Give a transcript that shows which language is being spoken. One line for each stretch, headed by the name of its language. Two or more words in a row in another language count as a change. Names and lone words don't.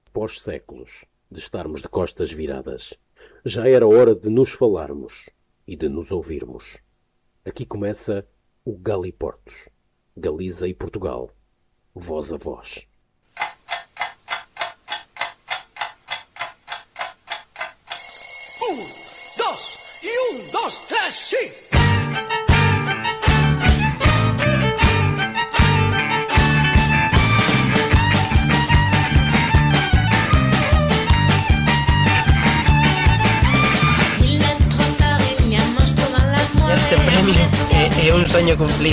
Portuguese: após séculos de estarmos de costas viradas, já era hora de nos falarmos e de nos ouvirmos. Aqui começa o Galiportos, Galiza e Portugal, voz a voz.
Spanish: Dos, tres, sí!
Galician: Este premio é un soño cumplido.